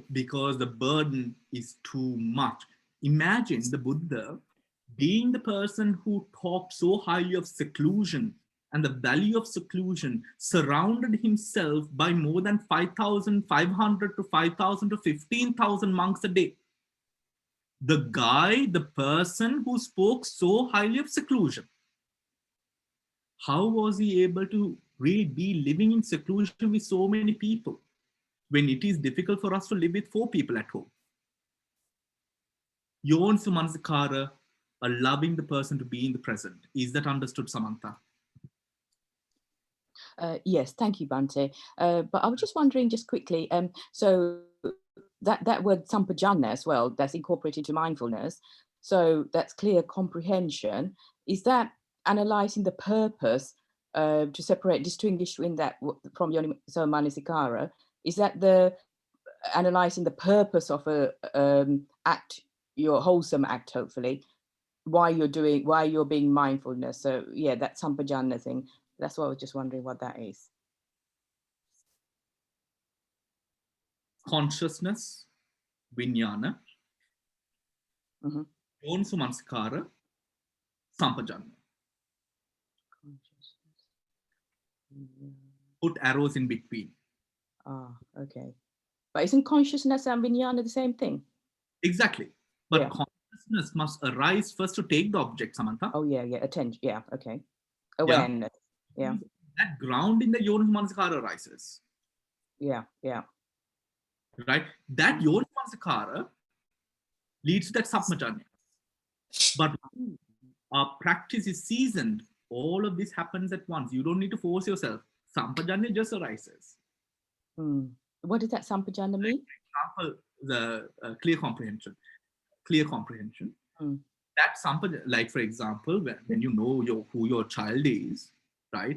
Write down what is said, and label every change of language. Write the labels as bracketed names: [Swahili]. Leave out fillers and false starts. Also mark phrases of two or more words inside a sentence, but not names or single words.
[English] Because the burden is too much. Imagine the Buddha being the person who talked so highly of seclusion and the value of seclusion, surrounded himself by more than 5,500 to 5,000 to 15,000 monks a day. The person who spoke so highly of seclusion, how was he able to really be living in seclusion with so many people when it is difficult for us to live with 4 people at home? [Pali] Yoniso manasikara, [English] allowing the person to be in the present. Is that understood, Samantha? Yes, thank you, Bhante. But I was just wondering, just quickly, so that word sampajana as well, that's incorporated into mindfulness. So that's clear comprehension. Is that analyzing the purpose to separate, distinguish between that from [Pali] yoniso manasikara? [English] Is that the analyzing the purpose of a act, your wholesome act, hopefully, why you're being mindfulness? So yeah, that sampajana thing. That's why I was just wondering what that is. Consciousness, [Pali] vijnana, yoniso manasikara, sampajana. [English] Put arrows in between. Ah, okay. But isn't consciousness and vijnana the same thing? Exactly. But yeah. Consciousness must arise first to take the object, Samantha. Oh yeah, attention. Yeah, okay. Awareness. Yeah. That ground in the [Pali] yoniso manasikara [English] arises. Yeah. Right? That [Pali] yoniso manasikara [English] leads to that sampajanya. But our practice is seasoned. All of this happens at once. You don't need to force yourself. Sampajanya just arises. What does that sampajanya mean? For example, the clear comprehension. That sampajanya, like for example, when you know who your child is, right?